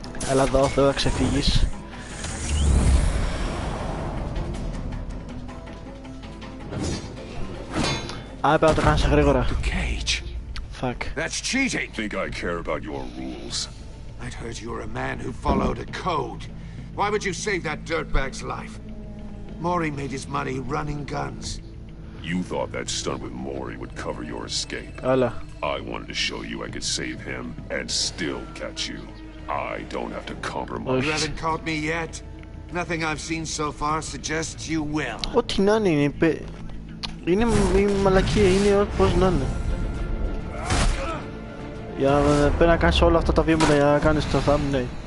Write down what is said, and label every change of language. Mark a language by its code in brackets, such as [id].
[el] Έλα εδώ, θέλω να ξεφύγεις. Πρέπει να το κάνεις γρήγορα. [en] Fuck. That's cheating. Think I care about your rules? I'd heard you were a man who followed a code. Why would you save that dirtbag's life? Maury made his money running guns. You thought that stunt with Maury would cover your escape. [el] Έλα. [en] I wanted to show you I could save him and still catch you. I don't have to compromise. You haven't caught me yet. Nothing I've seen so far suggests you will. [el] Ό,τι να είναι, είναι μαλακία, είναι πώς να είναι. Για να πρέπει να κάνεις όλα αυτά τα βήματα για να κάνεις το thumbnail.